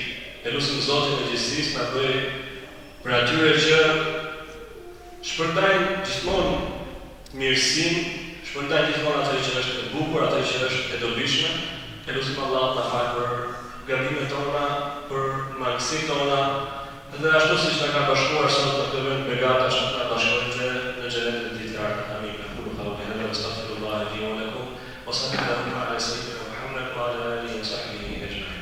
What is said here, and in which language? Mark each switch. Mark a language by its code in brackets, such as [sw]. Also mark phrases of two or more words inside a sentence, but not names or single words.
[sq] Lutim Zotin e gjithësisë ta bëjë për atyre që shpërndajnë gjithmonë mirësinë, shpërndajnë gjithmonë atë që është e bukur, atë që është e dobishme. Lutim Allah ta falë për gabimet tona, për mangësitë tona. Dhe ashtu siç na ka bashkuar sot në këtë vend begatash, na bashkojmë në xhenetin e tij. Amin. [ar] قولوا قولي هذا وأستغفر الله لي ولكم وصلى الله على سيدنا محمد وعلى آله وصحبه.